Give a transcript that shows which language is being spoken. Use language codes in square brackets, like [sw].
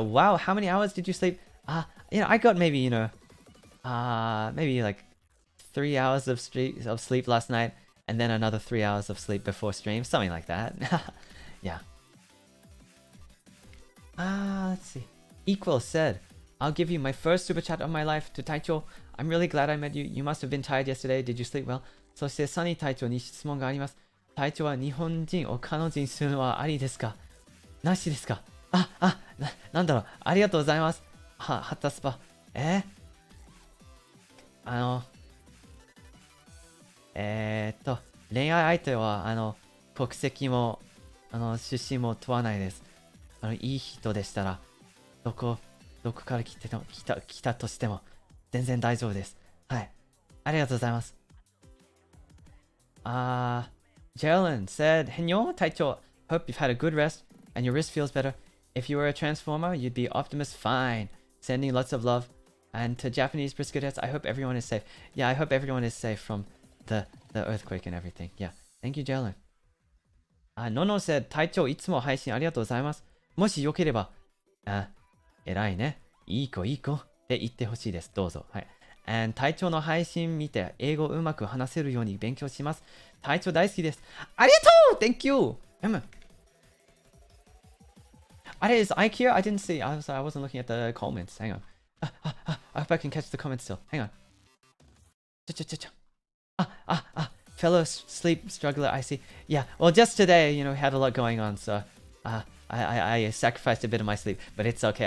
[en] Wow, how many hours did you sleep? You know, I got maybe, you know, maybe like 3 hours of sleep last night. And then another 3 hours of sleep before stream. Something like that. Yeah. Let's see. Equal said, I'll give you my first super chat of my life to Taicho. I'm really glad I met you. You must have been tired yesterday. Did you sleep well? [ja] そしてサニー隊長に質問があります。隊長は日本人を彼女にするのはありですか？なしですか？なんだろう。ありがとうございます。ハタスパ。恋愛相手は国籍も出身も問わないです。いい人でしたらどこから来たとしても全然大丈夫です。はい。ありがとうございます。 [en] Jalen said, Henyo, Taicho, hope you've had a good rest and your wrist feels better. If you were a transformer, you'd be Optimus Fine. Sending lots of love. And to Japanese Briskadets, I hope everyone is safe. Yeah, I hope everyone is safe from the earthquake and everything. Yeah. Thank you, Jalen. [ja] Nono said, Taicho, いつも配信ありがとうございます。もしよければ、偉いね。いい子って言ってほしいです。どうぞ。はい。And 隊長の配信見て英語うまく話せるように勉強します。隊長大好きです。ありがとう ! [en] Thank you! Is Ike here? I didn't see. I wasn't looking at the comments. Hang on. I hope I can catch the comments still. Hang on. Fellow sleep struggler, I see. Yeah, well, just today, you know, we had a lot going on, so I sacrificed a bit of my sleep, but it's okay.